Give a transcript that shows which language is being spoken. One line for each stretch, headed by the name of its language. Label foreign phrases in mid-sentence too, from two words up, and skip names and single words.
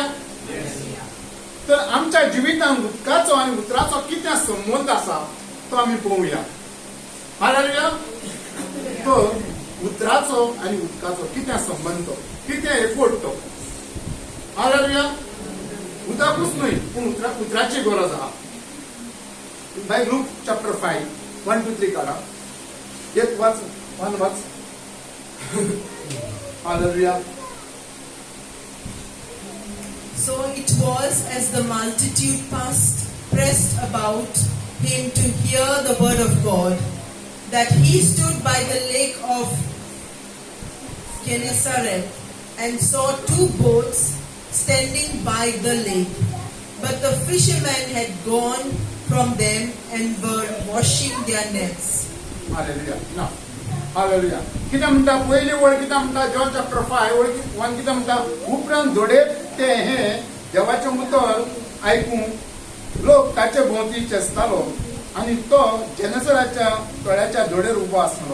Konkani: तर आमच्या जिवितान उदकाचो आनी उतराचो कितें संबंद आसा तो आमी पळोवया. हालेलुया. तो उतराचो आनी उदकाचो कितें संबंद, कितें एफोर्ट तो. हालेलुया. उदकूच न्हय पूण उदराची गरज आहा.
English: by Luke chapter 5 1 to 3 काढा.
Konkani: एक वाच. हालेलुया.
English: So it was as the multitude pressed about him to hear the word of God, that he stood by the lake of Gennesaret and saw two boats standing by the lake. But the fishermen had gone from them and were washing their nets. Hallelujah. Now, hallelujah.
Konkani: कितें म्हणटा पयली वळ कितें म्हणटा जॉन चॅप्टर 5 वळ 1 कितें म्हणटा उपरांत धोडे ते हे देवाचें उतर आयकून लोक ताचे भोंवती चेस्तालो आनी तो जेनेसराच्या तळ्याच्या धोडेर उबो आसलो.